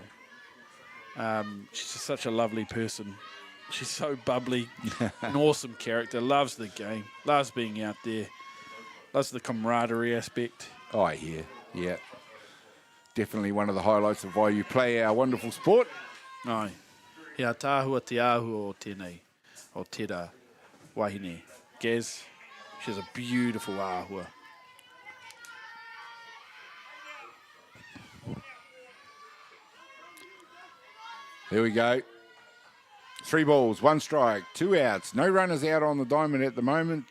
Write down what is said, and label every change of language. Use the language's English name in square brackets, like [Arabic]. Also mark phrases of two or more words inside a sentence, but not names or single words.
[English] She's just such a lovely person. She's so bubbly, an awesome character, loves the game, loves being out there, loves the camaraderie aspect. Oh, yeah. Definitely one of the highlights of why you play our wonderful sport. Ai. [Māori] Hea tāhua te ahu o tēnei, o tērā wahine. [English] Gaz, she's a beautiful āhua. There we go. 3 balls, 1 strike, 2 outs. No runners out on the diamond at the moment.